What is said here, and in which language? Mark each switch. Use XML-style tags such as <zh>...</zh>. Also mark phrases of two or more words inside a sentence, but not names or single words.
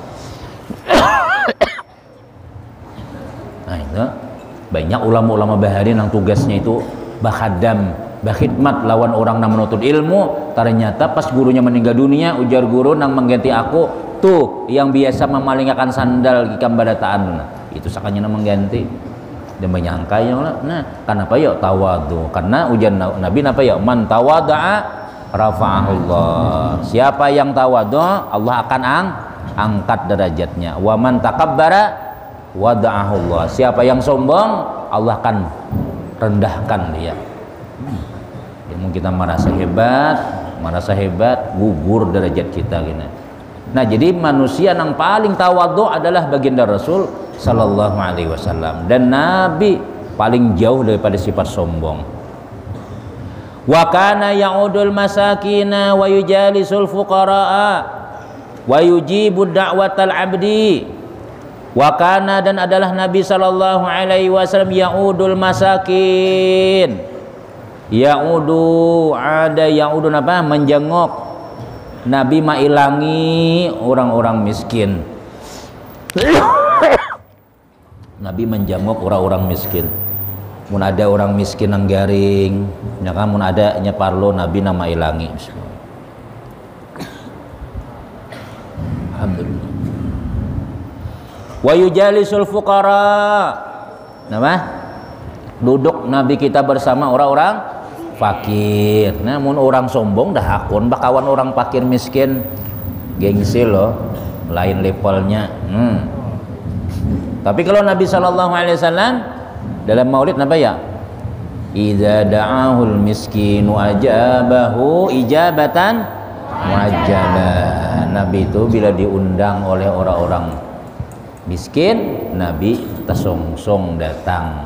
<bjn>Nah itu banyak ulama-ulama bahari nang tugasnya itu bakhadam, bakhidmat lawan orang nang menuntut ilmu. Ternyata pas gurunya meninggal dunia, ujar guru nang mengganti aku tuh yang biasa memalingkan sandal ikam badataan, itu sakanya nang mengganti.</bjn> <id>Dan menyangka yang nah kenapa ya tawadhu? Karena ujian Nabi napa ya</id> <ar>من تواضع رفعه الله.</ar> <id>Siapa yang tawadhu Allah akan angkat derajatnya.</id> <ar>ومن تكبر وضعه الله.</ar> <id>Siapa yang sombong Allah akan rendahkan dia. Ilmu kita merasa hebat, gugur derajat kita gini. Nah, jadi manusia yang paling tawadhu adalah baginda Rasul</id> <ar>صلى الله عليه وسلم,</ar> <id>dan Nabi paling jauh daripada sifat sombong.</id> <ar>وكان يعود المساكين ويجالس الفقراء ويجيب دعوة العبد. وكان,</ar> <id>dan adalah Nabi</id> <ar>صلى الله عليه وسلم يعود المساكين.</ar> <id>Ya'udu apa? Menjenguk.</id> <bjn>Nabi mailangi orang-orang miskin.</bjn> <id>Nabi menjenguk orang-orang miskin.</id> <bjn>Mun ada orang miskin nang garing, ya kan, mun ada nya parlo Nabi nama ilangi.</bjn> <ar>Alhamdulillah. ويجالس الفقراء.</ar> <bjn>Nama?</bjn> <id>Duduk Nabi kita bersama orang-orang fakir.</id> <bjn>Namun orang sombong dah hakun bakawan orang fakir miskin, gengsi loh, lain levelnya.</bjn> <id>Tapi kalau Nabi</id> <ar>صلى الله عليه وسلم</ar> <id>dalam maulid apa ya?</id> <ar>إذا دعاه المسكين أجابه إجابة معجلة.</ar> <id>Nabi itu bila diundang oleh orang-orang miskin, Nabi tersongsong datang.</id>